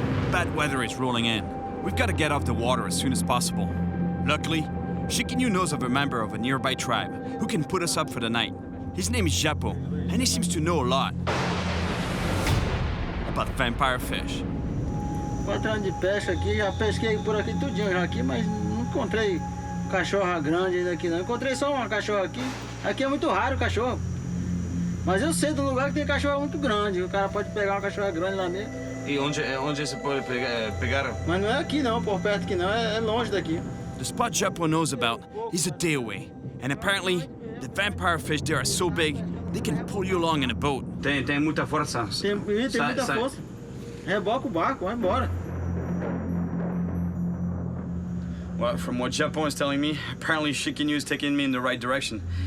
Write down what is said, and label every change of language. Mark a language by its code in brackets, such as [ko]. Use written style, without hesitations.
[en] Bad weather is rolling in. We've got to get off the water as soon as possible. Luckily, Shikinu knows of a member of a nearby tribe who can put us up for the night. His name is Japo, and he seems to know a lot about vampire fish. [pt] Patrão de pesca aqui, já pesquei por aqui tudinho já aqui, mas não encontrei cachorra grande ainda aqui não. Encontrei só uma cachorra aqui. Aqui é muito raro o cachorro. Mas eu sei do lugar que tem cachorra muito grande. O cara pode pegar uma cachorra grande lá mesmo. E onde você pode pegar? Mas não é aqui não, por perto aqui não, é longe daqui. [en] The spot Japo knows about is a day away, and apparently the vampire fish there are so big they can pull you along in a boat. [pt] Tem muita força. Tem muita força. Reboca o barco, vai embora. [en] Well, from what Japon is telling me, apparently Shikinu is taking me in the right direction.